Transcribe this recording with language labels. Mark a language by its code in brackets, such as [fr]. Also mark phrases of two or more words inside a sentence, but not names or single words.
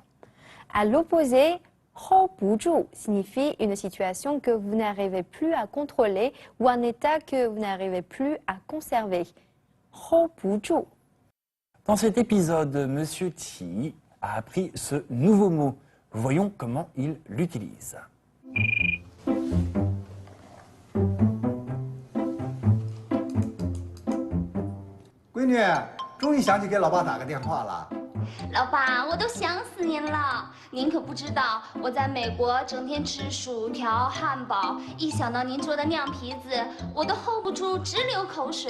[fr] À l'opposé, Ho bu-ju signifie une situation que vous n'arrivez plus à contrôler ou un état que vous n'arrivez plus à conserver. Ho bu-ju. Dans cet épisode, Monsieur Qi a appris ce nouveau mot. Voyons comment il l'utilise. [zh] 闺女，终于想起给老爸打个电话了。老爸，我都想死您了。您可不知道，我在美国整天吃薯条、汉堡，一想到您做的酿皮子，我都 hold 不住，直流口水。